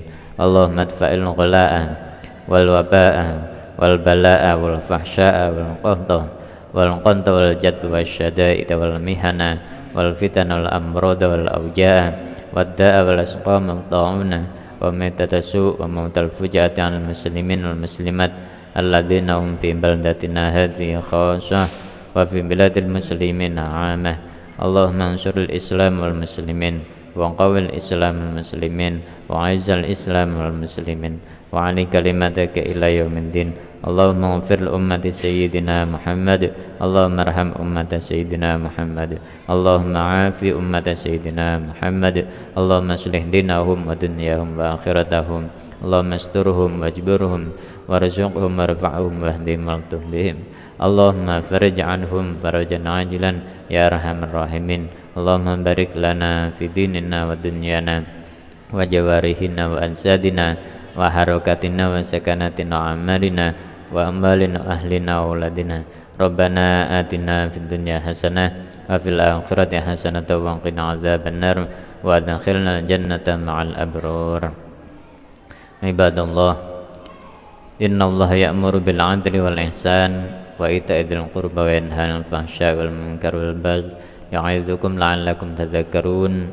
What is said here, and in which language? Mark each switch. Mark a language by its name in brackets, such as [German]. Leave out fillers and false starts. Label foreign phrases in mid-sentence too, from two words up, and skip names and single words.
[Arabic] اللهم ادفع الغلاء والوباء والبلاء والفحشاء والقنط والجد والشدائد والمحن والفتن والأمراض والأوجاع والداء والأسقام والطاعون وميتة السوء وموت الفجاءة على المسلمين والمسلمات الذين هم في بلدتنا هذه خاصة وفي بلاد المسلمين عامة. اللهم انصر الإسلام والمسلمين وقو الإسلام والمسلمين وأعز الإسلام والمسلمين وأعل كلمتك إلى يوم الدين. اللهم اغفر لأمة سيدنا محمد اللهم ارحم أمة سيدنا محمد. Allahumma arham ummata sayyidina Muhammad. اللهم عاف أمة سيدنا محمد. اللهم أصلح دينهم ودنياهم وآخرتهم. اللهم استرهم واجبرهم وارزقهم وارفعهم واهدهم والطف بهم. اللهم فرج عنهم فرجا عاجلا يا أرحم الراحمين. اللهم بارك لنا في ديننا ودنيانا وجوارحنا وأجسادنا وحركاتنا وسكناتنا وأعمالنا وأعمالنا أهلنا وأولادنا. ربنا آتنا في الدنيا حسنة وفي الآخرة حسنة وقنا عذاب النار وأدخلنا الجنة مع الأبرار. عباد الله إن الله يأمر بالعدل والإحسان وإيتاء ذي القربى وينهى عن الفحشاء والمنكر والبغي يعظكم لعلكم تذكرون.